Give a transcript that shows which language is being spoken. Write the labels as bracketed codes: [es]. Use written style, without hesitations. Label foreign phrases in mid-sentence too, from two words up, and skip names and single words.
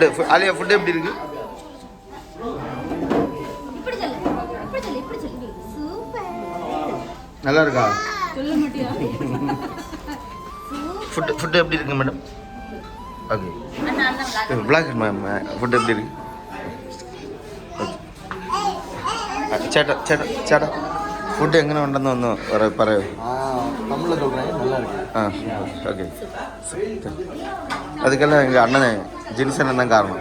[ta] அலியா, ஃபுட் எப்படி இருக்கு? நல்லா இருக்கா? ஃபுட் எப்படி இருக்கு மேடம்? ஓகே, பிளாக் மேம், ஃபுட் எப்படி இருக்கு? [ml] ചേട്ടാ ചേട്ടാ ചേട്ടാ ഫുഡ് എങ്ങനെ ഉണ്ടെന്ന് ഒന്ന് പറയൂ. [ta] ஓகே, அதுக்கெல்லாம் எங்கள் அண்ணனை ஜின்சன் தான் காரணம்.